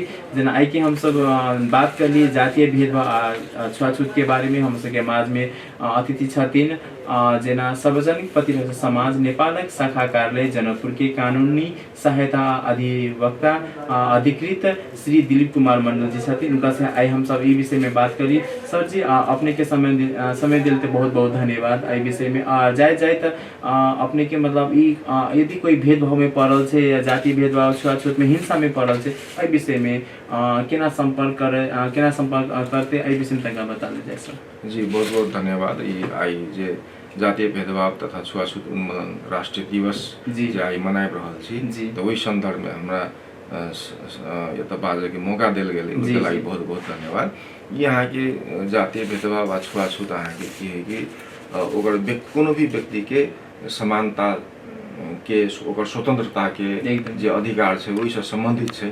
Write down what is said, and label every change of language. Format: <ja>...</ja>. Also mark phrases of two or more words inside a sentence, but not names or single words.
<mai>जेना आई के हम सब बात कर लिए जातीय भेदभाव छुआछूत के बारे में, हम सबके समाज में अतिथि छथिन जेना सार्वजनिक प्रतिरक्षा समाज नेपालक शाखा कार्यालय जनकपुर के कानूनी सहायता अधिवक्ता अधिकृत श्री दिलीप कुमार मंडल जी छथिन। उनका से आई हम सब ई विषय में बात करी। सर जी अपने के समय दिल तो बहुत बहुत धन्यवाद। आई विषय में जाए तो अपने के मतलब ई यदि कोई भेदभाव में पड़ल छै या जाति भेदभाव छुआछूत में हिंसा में पड़ल छै एहि विषय में केना संपर्क करते एहि विषय में तनिका बता दे जाए सर। जी बहुत बहुत धन्यवाद। ई आई जे जातीय भेदभाव तथा छुआछूत उन्मूलन राष्ट्रीय दिवस जे आई मनाइब रहल छी तो वही संदर्भ में हमरा एतऽ बाजे के मौका देल गेलै ओहि लागि बहुत बहुत धन्यवाद। ई अहाँ के जातीय भेदभाव आ छुआछूत अहाँ के की है कि ओकर कोनो भी व्यक्ति के समानता के ओकर स्वतंत्रता के जे अधिकार छै ओहि से संबंधित छै।</mai>